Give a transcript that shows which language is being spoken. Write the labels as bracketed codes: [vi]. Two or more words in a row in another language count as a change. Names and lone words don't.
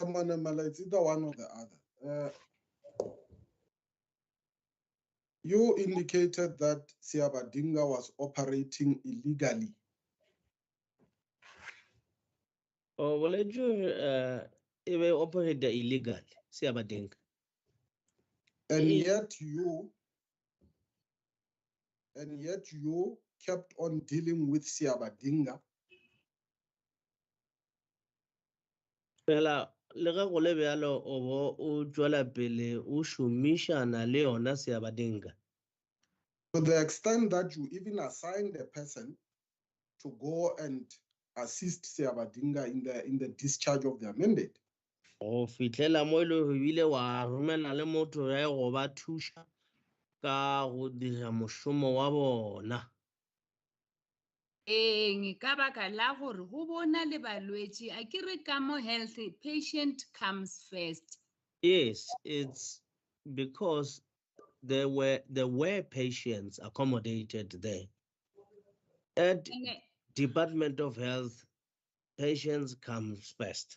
[en] Manamala, it's either one or the other. You indicated that Siabadinga was operating illegally. [nso] Oh, well, ebe [en] operate illegal, [nso] Siabadinga. [en] And yet you kept on dealing with Siabadinga. [nso] Fela le ge go le bjalo o bo o tšwela pele o šomišana le yona Siabadinga. [en] To the extent that you even assigned a person to go and assist Siabadinga in the discharge of their mandate. [nso] Go fihlela mo ile go bile wa romela le motho ya go ba thuša ka go dira mošomo wa bona. Ka baka la gore go bona le balwetši a ke re ka mo [en] health patient comes first. Yes, it's because there were patients accommodated there. At Department of Health, patients comes first.